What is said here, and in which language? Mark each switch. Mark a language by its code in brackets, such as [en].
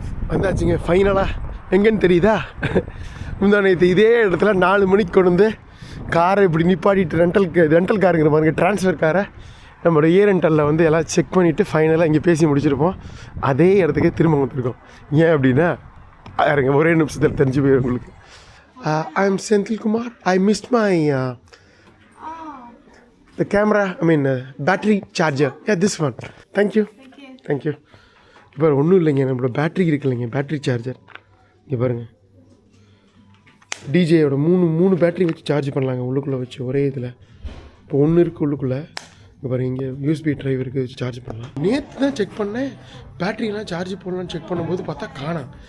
[ta] வந்தாச்சுங்க ஃபைனலாக. எங்கன்னு தெரியுதா? முந்தா நேற்று இதே இடத்துல 4 மணிக்கு கொண்டு வந்து காரை இப்படி நிப்பாட்டிட்டு ரெண்டல் காருங்கிற மாதிரி ட்ரான்ஸ்ஃபர் காரை நம்மளோட ரெண்டலில் வந்து எல்லாம் செக் பண்ணிவிட்டு ஃபைனலாக இங்கே பேசி முடிச்சிருப்போம். அதே இடத்துக்கே திரும்ப வந்துருக்கோம். ஏன் அப்படின்னா யாருங்க ஒரே நிமிஷத்தில் தெரிஞ்சு போயிடும் உங்களுக்கு. [en] I am Senthilkumar. I missed my the camera, I mean battery charger. Yeah, this one. Thank you. [ta] இப்போ ஒன்றும் இல்லைங்க, நம்மளோட பேட்ரி இருக்கு இல்லைங்க, பேட்ரி சார்ஜர். இங்கே பாருங்கள், டிஜேயோட மூணு பேட்ரி வச்சு சார்ஜ் பண்ணலாங்க உள்ளுக்குள்ளே வச்சு ஒரே இதில். இப்போ ஒன்று இருக்குது உள்ளுக்குள்ளே. இங்கே பாருங்கள், இங்கே யூஎஸ்பி டிரைவ் இருக்குது, வச்சு சார்ஜ் பண்ணலாம். நேற்று தான் செக் பண்ணேன், பேட்ரியெலாம் சார்ஜ் போடலான்னு செக் பண்ணும்போது பார்த்தா காணாம்.